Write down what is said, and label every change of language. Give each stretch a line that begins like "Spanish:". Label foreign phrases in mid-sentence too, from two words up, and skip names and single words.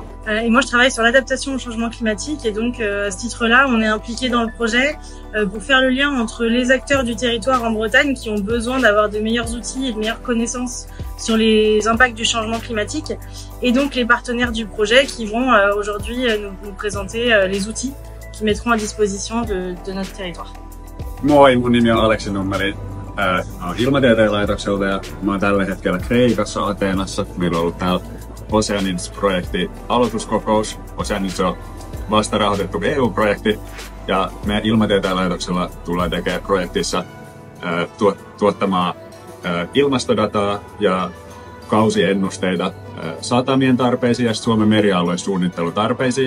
French: Et moi, je travaille sur l'adaptation au changement climatique et donc à ce titre-là, on est impliqué dans le projet pour faire le lien entre les acteurs du territoire en Bretagne qui ont besoin d'avoir de meilleurs outils et de meilleures connaissances sur les impacts du changement climatique et donc les partenaires du projet qui vont aujourd'hui nous présenter les outils qui mettront à disposition de notre territoire. Moi,
Finnish: mun nimi on Aleksi Nummeri. Ilmatieteen laitokselta ja mä oon tällä hetkellä Kreikassa Ateenassa. Meillä on ollut täällä Oceanids-projekti aloituskokous. Oceanids on vasta rahoitettu EU-projekti ja meidän Ilmatieteen laitoksella tullaan tekemään projektissa tuottamaan ilmastodataa ja kausiennusteita satamien tarpeisiin ja Suomen merialueen suunnittelutarpeisiin.